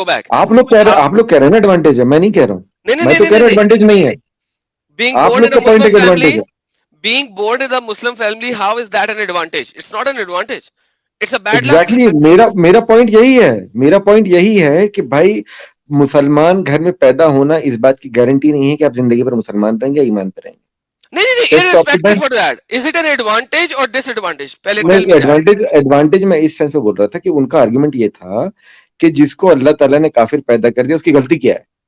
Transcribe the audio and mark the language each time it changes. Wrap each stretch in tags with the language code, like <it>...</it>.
<ur>آپ لوگ کہہ رہے ہیں نا ایڈوانٹیج ہے, میں نہیں کہہ رہا ہوں, میں تو کہہ رہا ہوں ایڈوانٹیج نہیں ہے. آپ لوگ کا پوائنٹ ایک ایڈوانٹیج ہے.</ur> <en>Being born in a Muslim family, how is that an advantage? It's not an advantage. It's a bad luck. Exactly.</en> <ur>میرا پوائنٹ یہی ہے, میرا پوائنٹ یہی ہے کہ بھائی مسلمان گھر میں پیدا ہونا اس بات کی گارنٹی نہیں ہے کہ آپ زندگی پر مسلمان رہیں گے یا ایمان پر رہیں گے.</ur> <en>نہیں, irrespective for that, is it an advantage or disadvantage?</en> <ur>Advantage میں اس سینس میں بول رہا تھا کہ ان کا آرگیومنٹ یہ تھا کہ جس کو اللہ تعالیٰ نے کافر پیدا کر دیا اس کی غلطی کیا ہے؟</ur>